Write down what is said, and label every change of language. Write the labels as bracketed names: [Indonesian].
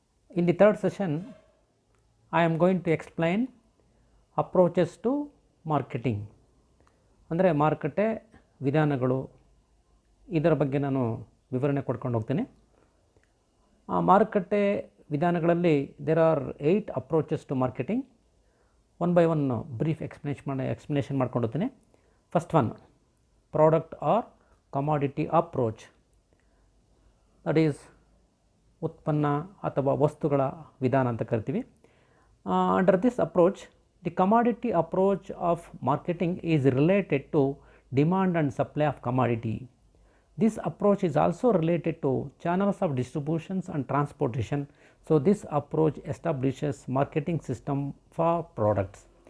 [English] In the third session, I am going to explain approaches to marketing. [Kannada] ಅಂದರೆ ಮಾರುಕಟ್ಟೆ ವಿಧಾನಗಳು ಇದರ ಬಗ್ಗೆ ನಾನು ವಿವರಣೆ ಕೊಡ್ಕೊಂಡು ಹೋಗ್ತೀನಿ. ಆ ಮಾರುಕಟ್ಟೆ ವಿಧಾನಗಳಲ್ಲಿ [English] There are 8 approaches to marketing. One by one brief explanation [Kannada] ಮಾಡ್ಕೊಂಡು ಹೋಗ್ತೀನಿ. [English] First one, product or commodity approach. That is [Kannada] ಉತ್ಪನ್ನ ಅಥವಾ ವಸ್ತುಗಳ ವಿಧಾನ ಅಂತ ಕರಿತೀವಿ. [English] Under this approach, the commodity approach of marketing is related to demand and supply of commodity. This approach is also related to channels of distributions and transportation. So this approach establishes marketing system for products.